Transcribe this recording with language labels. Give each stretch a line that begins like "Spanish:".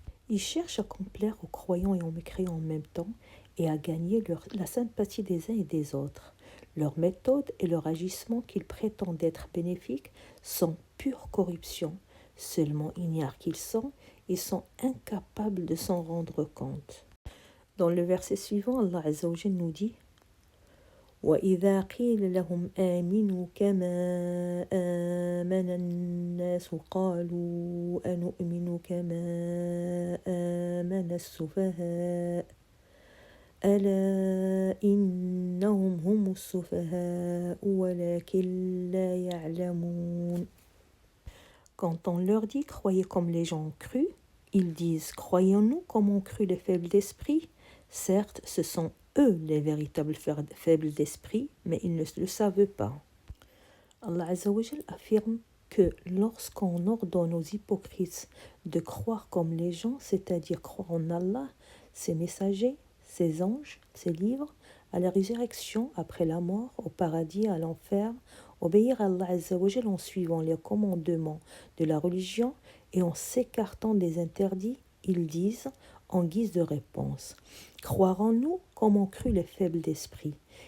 French: Ils cherchent à complaire aux croyants et aux mécréants en même temps et à gagner la sympathie des uns et des autres. Leurs méthodes et leurs agissements qu'ils prétendent être bénéfiques sont pure corruption. Seulement ignares qu'ils ils sont incapables de s'en rendre compte. Dans le verset suivant, Allah Azza wa Jal nous dit
Arabic: وَإِذَا قِيلَ لَهُمْ آمِنُوا كَمَا آمَنَ النَّاسُ قَالُوا أَنُؤْمِنُ كَمَا آمَنَ السُّفَهَاءُ أَلَا إِنَّهُمْ هُمُ السُّفَهَاءُ وَلَكِنْ لَا يَعْلَمُونَ.
French: Quand on leur dit « croyez comme les gens ont cru », ils disent « croyons-nous comme ont cru les faibles d'esprit ?» Certes, ce sont eux les véritables faibles d'esprit, mais ils ne le savent pas. Allah Azza wa Jal affirme que lorsqu'on ordonne aux hypocrites de croire comme les gens, c'est-à-dire croire en Allah, ses messagers, ses anges, ses livres, à la résurrection après la mort, au paradis, à l'enfer, obéir à Allah Azza wa Jal en suivant les commandements de la religion et en s'écartant des interdits, ils disent en guise de réponse « Croire en nous comme ont cru les faibles d'esprit ».